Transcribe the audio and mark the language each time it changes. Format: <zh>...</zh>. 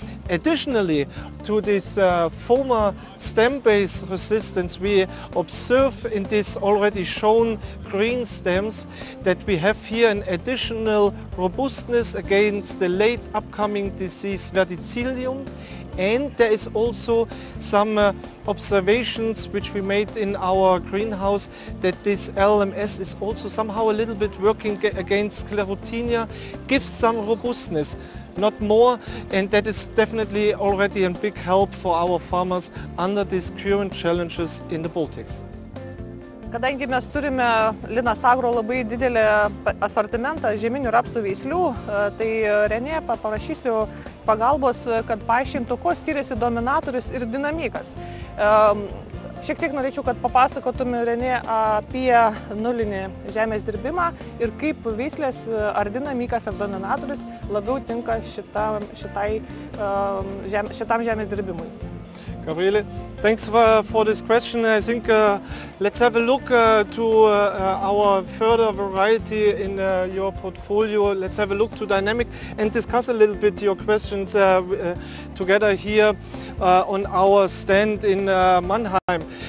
<en>Additionally to this FOMA stem base resistance, we observe in this already shown green stems that we have here an additional robustness against the late upcoming disease verticillium, and there is also some observations which we made in our greenhouse that this LMS is also somehow a little bit working against sclerotinia, gives some robustness. Not more, and that is definitely already a big help for our farmers under these current challenges in the Baltics.</en> <lt>Kadangi mes turime Linas Agro labai didelį asortimentą žieminių rapsų veislių, tai Rene paprašysiu pagalbos, kad paaiškintų, kuo skiriasi dominatorius ir dinamikas. Šiek tiek norėčiau, kad papasakotum, Rene, apie nulinį žemės dirbimą ir kaip veislės ar dinamikas ar dominatorius labiau tinka šitam žemės dirbimui.</lt> <en>Gabriele, thanks for this question. I think let's have a look to our further variety in your portfolio. Let's have a look to dynamic and discuss a little bit your questions together here on our stand in Mannheim.</en>